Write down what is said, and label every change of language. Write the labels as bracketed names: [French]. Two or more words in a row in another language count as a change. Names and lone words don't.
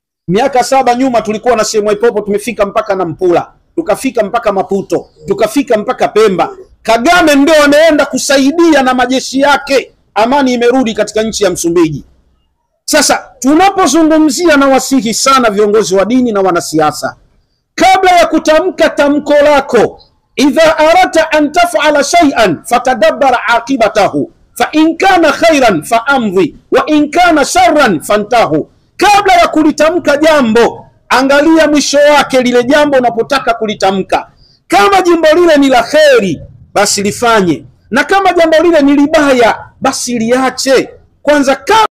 [Swahili] Miaka 7 nyuma tulikuwa na sehemu ipopo, tumefika mpaka na Mpula, tukafika mpaka Maputo, tukafika mpaka Pemba. Kagame ndio ameenda kusaidia na majeshi yake, amani imerudi katika nchi ya Msumbiji. Sasa tunapozungumzia, na wasihi sana viongozi wa dini na wanasiasa, kabla ya kutamka tamko lako, [Arabic] إذا أردت أن تفعل شيئا فتدبر عاقبته فإن كان خيرا فامضه وإن كان شرا فانته. [Swahili] Kabla ya kulitamka jambo, angalia mwisho wake lile jambo unapotaka kulitamka. Kama jambo lile ni la kheri, basi lifanye, na kama jambo lile ni libaya, basi liache kwanza.